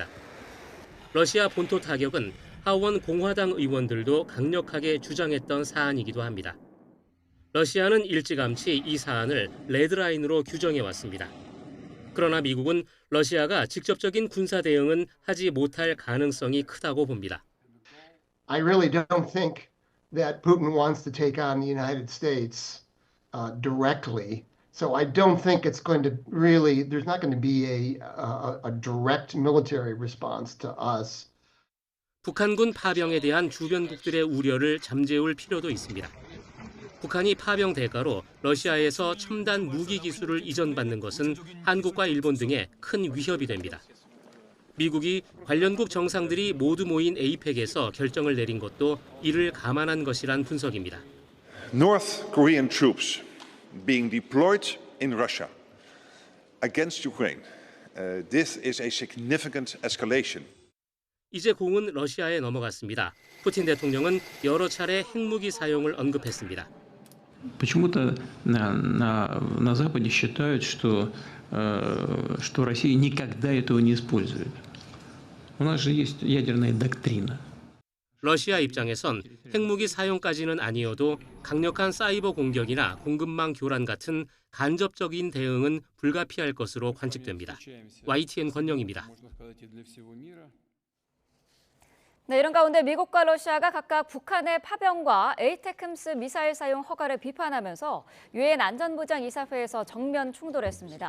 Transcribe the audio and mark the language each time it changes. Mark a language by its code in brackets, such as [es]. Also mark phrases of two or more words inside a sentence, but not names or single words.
[ko] 러시아 본토 타격은 하원 공화당 의원들도 강력하게 주장했던 사안이기도 합니다. 러시아는 일찌감치 이 사안을 레드라인으로 규정해 왔습니다. 그러나 미국은 러시아가 직접적인 군사 대응은 하지 못할 가능성이 크다고 봅니다. [en] I really don't think that Putin wants to take on the United States directly. So I don't think it's going to really, there's not going to be a direct military response to us. [ko] 북한군 파병에 대한 주변국들의 우려를 잠재울 필요도 있습니다. 북한이 파병 대가로 러시아에서 첨단 무기 기술을 이전받는 것은 한국과 일본 등에 큰 위협이 됩니다. 미국이 관련국 정상들이 모두 모인 APEC에서 결정을 내린 것도 이를 감안한 것이란 분석입니다. [en] North Korean troops being deployed in Russia against Ukraine. This is a significant escalation. [ko] 이제 공은 러시아에 넘어갔습니다. 푸틴 대통령은 여러 차례 핵무기 사용을 언급했습니다. [ru] Почему-то на Западе считают, что Россия никогда этого не использует. У нас же есть ядерная доктрина. [ko] 러시아 입장에선 핵무기 사용까지는 아니어도 강력한 사이버 공격이나 공급망 교란 같은 간접적인 대응은 불가피할 것으로 관측됩니다. YTN 권영입니다. 네, 이런 가운데 미국과 러시아가 각각 북한의 파병과 에이테크스 미사일 사용 허가를 비판하면서 유엔 안전보장이사회에서 정면 충돌했습니다.